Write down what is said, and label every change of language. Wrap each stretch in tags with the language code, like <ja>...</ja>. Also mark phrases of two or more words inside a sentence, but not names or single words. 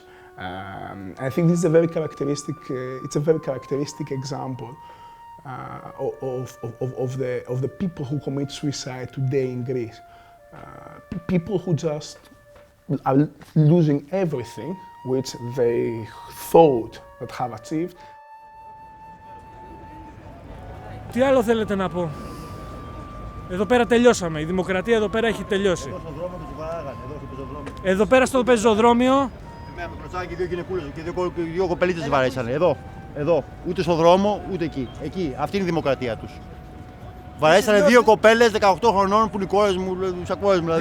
<en>I think this is a very characteristic example of the people who commit suicide today in Greece. People who just are losing everything which they thought that have achieved.</en> <el>Τι άλλο θέλετε να πω? Εδώ πέρα τελειώσαμε. Η δημοκρατία εδώ πέρα έχει τελειώσει. Εδώ στον δρόμο τους βαράγανε, εδώ στο πεζοδρόμιο. Εδώ πέρα στο πεζοδρόμιο. Εμένα με κλωτσάκι και δύο γυναικούλες και δύο κοπελίτες τις βαρέσανε. Εδώ. Ούτε στον δρόμο, ούτε εκεί. Εκεί. Αυτή είναι η δημοκρατία τους. Βαρέσανε δύο κοπέλες 18 χρονών που είναι οι κόρες μου, τους ακόρες μου δηλαδή.</el>